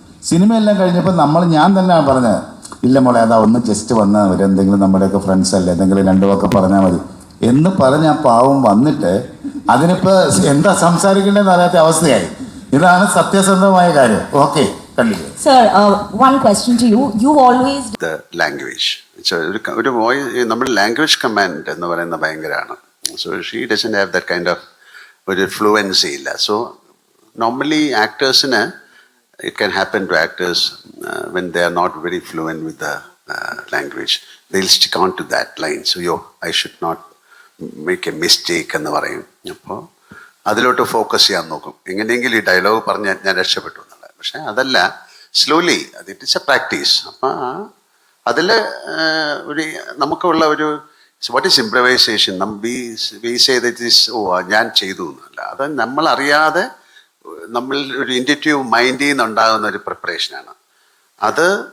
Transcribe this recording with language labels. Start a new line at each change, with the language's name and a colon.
Malayalam: സിനിമയെല്ലാം കഴിഞ്ഞപ്പോൾ ഞാൻ തന്നെയാണ് പറഞ്ഞത്, ഇല്ല മോളെ അതാ ഒന്ന് ജസ്റ്റ് വന്നാൽ മതി, എന്തെങ്കിലും നമ്മുടെയൊക്കെ ഫ്രണ്ട്സ് അല്ലേ, എന്തെങ്കിലും രണ്ടു വാക്ക് പറഞ്ഞാൽ മതി എന്ന് പറഞ്ഞ് ആ പാവം വന്നിട്ട് അതിനിപ്പോൾ എന്താ സംസാരിക്കേണ്ടതെന്ന് അറിയാത്ത അവസ്ഥയായി. ഇതാണ് സത്യസന്ധമായ കാര്യം. ഓക്കെ, കണ്ടില്ല.
English: Sir, one question to you. You always the language.
Malayalam: ഒരു നമ്മുടെ ലാംഗ്വേജ് കമാൻഡ് എന്ന് പറയുന്നത് ഭയങ്കരമാണ്.
English: so she doesn't have that kind of
Malayalam: ഒരു ഫ്ലുവൻസി ഇല്ല. So normally ആക്ടേഴ്സിന്
English: it can happen to actors when they are not very fluent with the language. They'll stick on to that line. So I should not make a mistake
Malayalam: എന്ന് പറയും. അപ്പോൾ അതിലോട്ട് focus ചെയ്യാൻ നോക്കും. എങ്ങനെയെങ്കിലും ഈ dialogue പറഞ്ഞ് ഞാൻ രക്ഷപ്പെട്ടു എന്നുള്ളത്. പക്ഷേ അതല്ല, സ്ലോലി അത്
English: It is a practice.
Malayalam: അപ്പം അതിൽ ഒരു നമുക്കുള്ള ഒരു
English: What is improvisation. We say that is
Malayalam: ഞാൻ ചെയ്തു എന്നല്ല, അത് നമ്മളറിയാതെ നമ്മൾ ഒരു ഇൻറ്റ്യൂട്ടീവ് മൈൻഡിൽ നിന്നുണ്ടാകുന്ന ഒരു പ്രിപ്പറേഷനാണ് അത്.